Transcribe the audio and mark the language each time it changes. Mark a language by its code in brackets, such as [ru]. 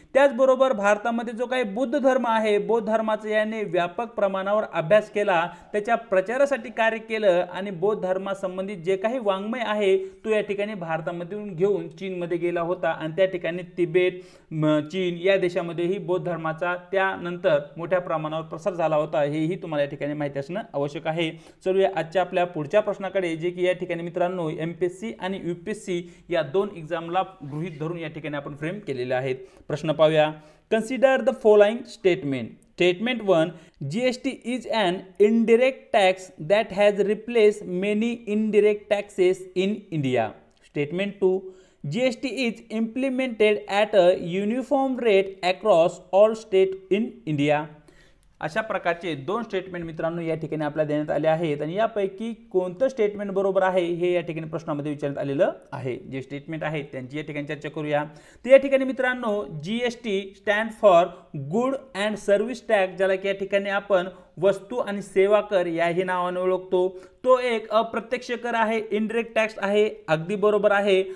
[mr] त्याचबरोबर भारतामध्ये जो काही बुद्ध धर्म आहे बौद्ध धर्माचा याने व्यापक प्रमाणावर अभ्यास केला, त्याच्या प्रचारासाठी कार्य केलं आणि बौद्ध धर्मासंबंधित जे काही वाङ्मय आहे तो या ठिकाणी भारतामधून घेऊन चीनमध्ये गेला होता आणि त्या ठिकाणी तिबेट, चीन या देशामध्येही बौद्ध धर्माचा त्यानंतर मोठ्या प्रमाणावर प्रसार झाला होता, हेही तुम्हाला या ठिकाणी माहिती असणं आवश्यक आहे। चलूया आजच्या आपल्या पुढच्या प्रश्नाकडे जे की या ठिकाणी मित्रांनो एमपीएससी आणि यूपीएससी या 2 एक्झामला गृहीत धरून या ठिकाणी आपण फ्रेम केलेले आहेत। प्रश्न पाहूया, [en] Consider the following statement. Statement 1, GST is an indirect tax that has replaced many indirect taxes in India. Statement 2, GST is implemented at a uniform rate across all states in India. [mr] अशा प्रकारचे 2 statement मित्रांनो या ठिकाणी आपल्याला देण्यात आले आहेत आणि यापैकी कोणतं स्टेटमेंट बरोबर आहे हे या ठिकाणी प्रश्नामध्ये विचारण्यात आलेलं आहे। जे स्टेटमेंट आहे त्यांची या ठिकाणी चर्चा करूया। तर या ठिकाणी मित्रांनो [en] GST stand for good and service tax [mr] ज्याला की या ठिकाणी आपण वस्तू आणि सेवा कर याही नावाने ओळखतो, तो एक अप्रत्यक्ष कर आहे, इनडायरेक्ट टॅक्स आहे, अगदी बरोबर आहे।